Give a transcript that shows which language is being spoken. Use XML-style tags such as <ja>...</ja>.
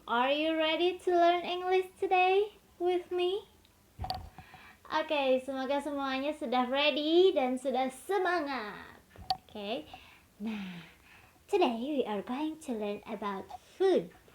<en>Are you ready to learn English today with me?</en> <id>Oke, semoga semuanya sudah ready dan sudah semangat. Oke.</id> <en>Nah, today we are going to learn about food.</en>